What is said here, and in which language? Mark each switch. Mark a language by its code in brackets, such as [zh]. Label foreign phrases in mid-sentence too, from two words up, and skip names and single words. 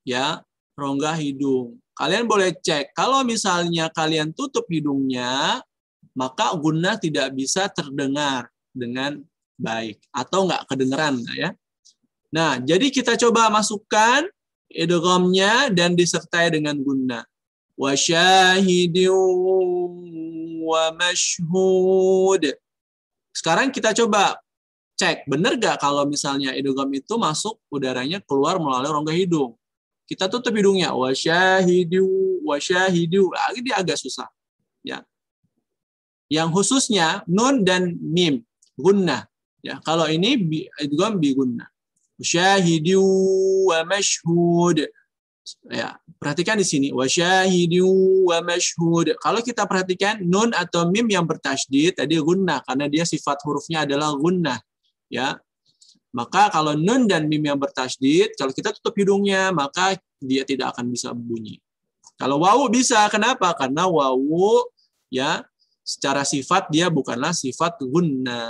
[id] Ya, rongga hidung. Kalian boleh cek. Kalau misalnya kalian tutup hidungnya, maka gunnah tidak bisa terdengar dengan baik. Atau nggak kedengeran. Ya. Nah, jadi kita coba masukkan idghamnya dan disertai dengan gunnah. [ar] وشاهد ومشهود. [id] Sekarang kita coba cek, benar nggak kalau misalnya idgham itu masuk udaranya keluar melalui rongga hidung. Kita tutup hidungnya, wasyahidu, lagi dia agak susah. Ya. Yang khususnya nun dan mim, gunnah. Ya, kalau ini idgham bi gunnah. [ar] وشاهد ومشهود. [id] Ya, perhatikan di sini, [ar] وشاهد ومشهود. [id] Kalau kita perhatikan nun atau mim yang bertasydid tadi gunnah karena dia sifat hurufnya adalah gunnah. Ya. Maka kalau nun dan mim yang bertasydid, kalau kita tutup hidungnya, maka dia tidak akan bisa bunyi. Kalau wawu bisa, kenapa? Karena wawu ya secara sifat dia bukanlah sifat gunnah.